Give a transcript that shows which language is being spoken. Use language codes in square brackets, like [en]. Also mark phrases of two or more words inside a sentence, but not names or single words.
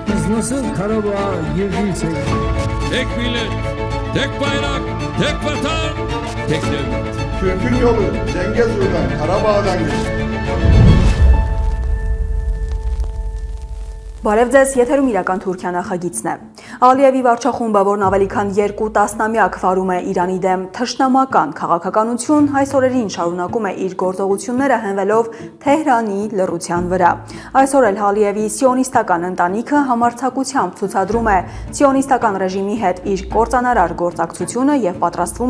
[tr] Nasıl Karabağ girdiysek. Tek millet, tek bayrak, tek vatan, tek devlet. Türk'ün yolu Zengezur'dan, Karabağ'dan geçti. [hy] Բարև ձեզ, եթերում իրական Թուրքիա նախագիծն է։ Ալիևի վարչախումբը, որն ավելի քան 2 տասնամյակ վարում է Իրանի դեմ թշնամական քաղաքականություն, այս օրերին շարունակում է իր գործողությունները հենվելով Թեհրանի լռության վրա։ Այսօր էլ Ալիևի սիոնիստական ընտանիքը համարձակությամբ ցուցադրում է սիոնիստական ռեժիմի հետ իր կործանարար գործակցությունը եւ պատրաստվում է